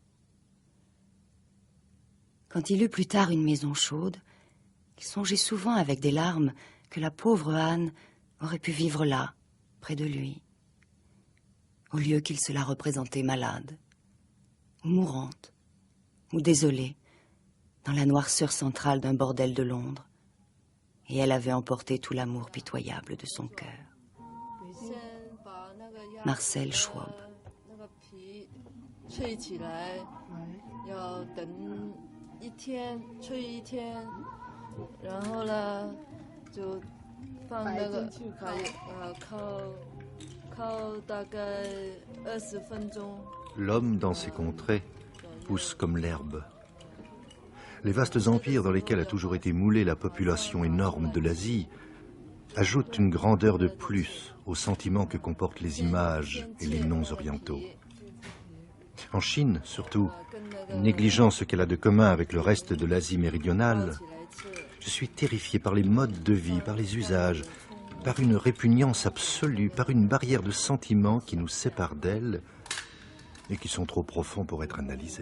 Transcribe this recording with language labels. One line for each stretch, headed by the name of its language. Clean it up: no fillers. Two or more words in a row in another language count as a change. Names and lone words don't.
French: Quand il eut plus tard une maison chaude, il songeait souvent avec des larmes que la pauvre Anne aurait pu vivre là, près de lui, au lieu qu'il se la représentait malade, ou mourante, ou désolée, dans la noirceur centrale d'un bordel de Londres, et elle avait emporté tout l'amour pitoyable de son cœur. Marcel Schwab.
Chinese: 吹起来要等一天，吹一天，然后呢就放那个烤大概20分钟。
French: L'homme dans ces contrées pousse comme l'herbe. Les vastes empires dans lesquels a toujours été moulée la population énorme de l'Asie ajoutent une grandeur de plus aux sentiments que comportent les images et les noms orientaux. En Chine, surtout, négligeant ce qu'elle a de commun avec le reste de l'Asie méridionale, je suis terrifié par les modes de vie, par les usages, par une répugnance absolue, par une barrière de sentiments qui nous sépare d'elle et qui sont trop profonds pour être analysés.